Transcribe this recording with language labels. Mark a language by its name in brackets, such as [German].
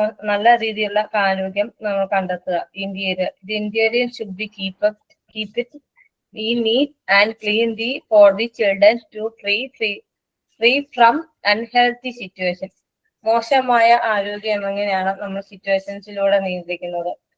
[Malayalam] നല്ല രീതിയിലുള്ള ആരോഗ്യം നമ്മൾ കണ്ടെത്തുക. [English] Interior should be keep it neat and clean for the children to free from unhealthy situations. [Malayalam] മോശമായ ആരോഗ്യം എങ്ങനെയാണ് നമ്മൾ സിറ്റുവേഷൻസിലൂടെ നിയന്ത്രിക്കുന്നത്.